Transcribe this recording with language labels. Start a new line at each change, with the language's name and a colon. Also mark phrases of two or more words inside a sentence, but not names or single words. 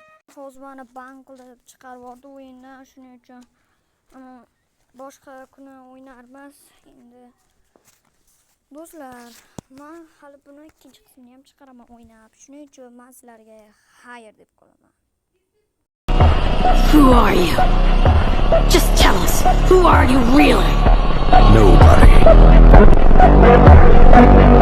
Uzbek: Hozir mana bank qilib chiqarib yubordi o'yindan, shuning uchun boshqa kuni o'ynarmiz. Endi do'stlar, men hali buni ikkinchi qismini ham chiqaraman o'ynab. Shuning uchun men sizlarga xayr deb qolaman.
English: Who are you? Just tell us, who are you really? Nobody.